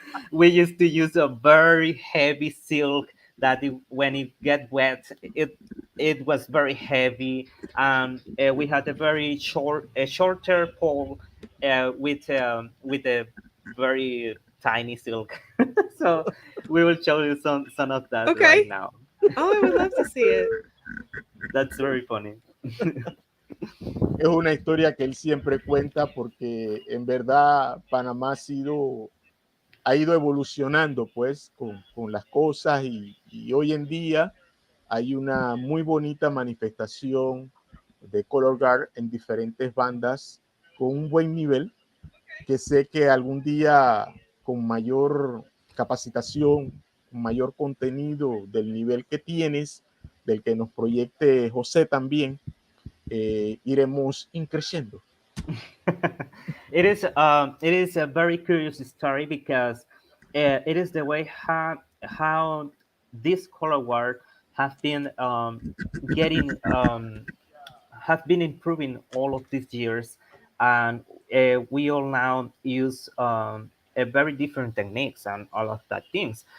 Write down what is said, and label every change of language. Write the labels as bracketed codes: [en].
[en] We used to use a very heavy silk that when it get wet, it was very heavy. We had a very shorter pole with a very tiny silk. So we will show you some of that right now. Oh, I would love to see it. That's very funny. [es] Es una historia que él siempre cuenta porque en verdad Panamá ha ido evolucionando pues con las cosas y hoy en día hay una muy bonita manifestación de color guard en diferentes bandas con un buen nivel que sé que algún día con mayor capacitación, con mayor contenido del nivel que tienes, del que nos proyecte José también, iremos increciendo. [en] It is a very curious story because it is the way how this color guard have been getting have been improving all of these years, and we all now use a very different techniques and all of that things.